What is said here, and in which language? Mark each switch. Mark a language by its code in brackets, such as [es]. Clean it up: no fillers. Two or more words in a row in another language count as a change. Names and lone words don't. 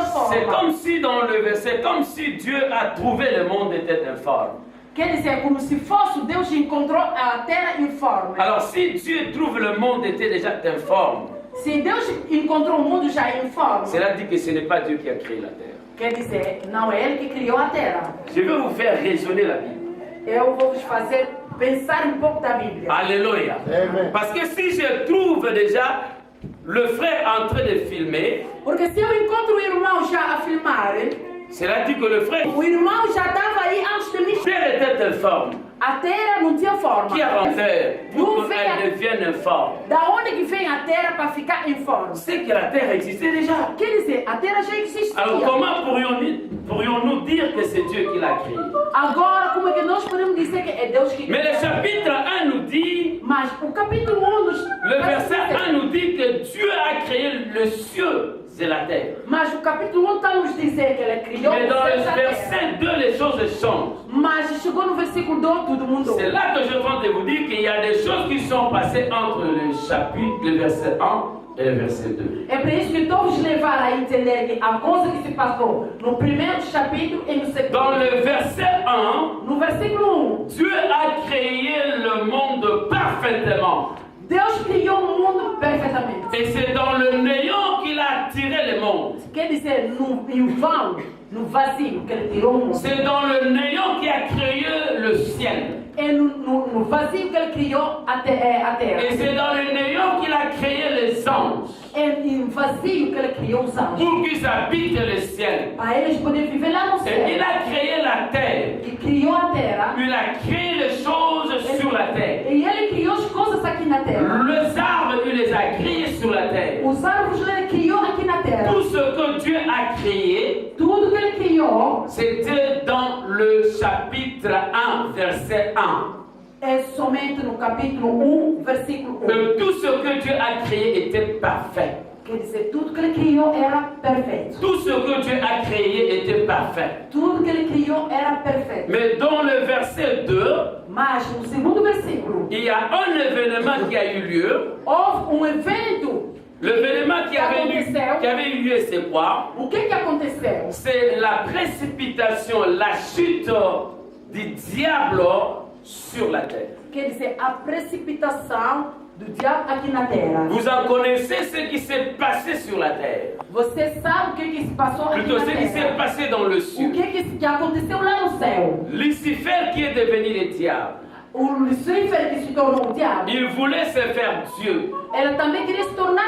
[fr] C'est [pt] forma. [fr] comme si dans le verset, comme si Dieu a trouvé le monde était informe. [pt] Quer dizer, é como se fosse Deus encontrou a terra informe. [fr] Alors si Dieu trouve le monde était déjà informe, [pt] Se Deus encontrou o mundo já informe, [fr] cela dit que ce n'est pas Dieu qui a créé la terre. [pt] quer dizer, não é ele que criou a terra. [fr] Je vais vous faire raisonner la Bible. [pt] Eu vou vos fazer pensar um pouco da Bíblia. [fr] Alléluia. [pt] Amen. [fr] Parce que si je trouve déjà le frère en train de filmer, [pt] Porque se eu encontro o irmão já a filmar, [fr] cela dit que le frère, [pt] o irmão já estava aí antes de mim. [fr] la terre était informe. [pt] A terra não tinha forma. [fr] Qui a rendu pour qu'elle devienne informe? [pt] Da onde que vem a terra para ficar informe? [fr] C'est que la terre existait déjà. [pt] Quer dizer, a terra já existia. [fr] Alors comment pourrions-nous dire que c'est Dieu qui l'a créé? [pt] Agora, como é que nós podemos dizer que é Deus que [fr] Mais le chapitre 1 nous dit, [pt] Mas o capítulo 1 nos... [fr] le verset 1 nous dit que Dieu a créé le ciel et la terre. [pt] Mas o capítulo 1 está nos dizer que ele criou [fr] Mais dans [pt] os [fr] le [pt] céus e a terra. [fr] verset 2, les choses changent. [pt] Mas chegou no versículo 2, tudo mudou. [fr] C'est là que je tente de vous dire qu'il y a des choses qui sont passées entre le chapitre, le verset 1 et le verset 2. [pt] É por isso que estou vos levar a entender que a coisa que se passou no primeiro capítulo e no segundo. [fr] Dans le verset 1, [pt] No versículo 1, [fr] Dieu a créé le monde parfaitement. [pt] Deus criou o mundo perfeitamente. [fr] Et c'est dans le néant qu'il a attiré le monde. [pt] Quer dizer, em vão, no vazio, que ele tirou o mundo. [fr] C'est dans le néant qu'il a créé le ciel. [pt] É no vazio que ele criou a terra. [fr] Et c'est dans le néant qu'il a créé les anges. [pt] É no vazio que ele criou os anjos. [fr] Pour qu'ils habitent le ciel. [pt] Para eles poderem viver lá no [fr] Et il [pt] céu. [fr] a créé la terre. [pt] E criou a terra. [fr] Il a créé les choses sur la terre. [pt] E ele criou as coisas aqui na terra. [fr] Les arbres, il les a créés sur la terre. [pt] Os árvores ele criou aqui na terra. [fr] Tout ce que Dieu a créé, [pt] Tudo que ele criou [fr] c'était dans le chapitre 1, verset 1. [pt] é somente no capítulo 1, versículo 1. [fr] Que tout ce que Dieu a créé était parfait. [pt] Quer dizer, tudo que ele criou era perfeito. [fr] Tout ce que Dieu a créé était parfait. [pt] Tudo que ele criou era perfeito. [fr] Mais dans le verset 2, [pt] Mas no segundo versículo, [fr] il y a un événement qui a eu lieu. [pt] houve evento. [fr] L'événement qui avait eu lieu, c'est quoi? [pt] O que aconteceu? [fr] C'est la précipitation, la chute du diable sur la terre. [pt] Quer dizer, a precipitação do diabo aqui na terra. [fr] Vous en connaissez ce qui s'est passé sur la terre. [pt] Você sabe o que se passou aqui [fr] Plutôt [pt] na [fr] ce qui s'est [pt] terra? [fr] passé dans le [pt] O [fr] ciel. [pt] que aconteceu lá no céu? [fr] Lucifer qui est devenu le diable. [pt] O Lucifer que se tornou o diabo, [fr] Il voulait se faire Dieu. [pt] ele também queria se tornar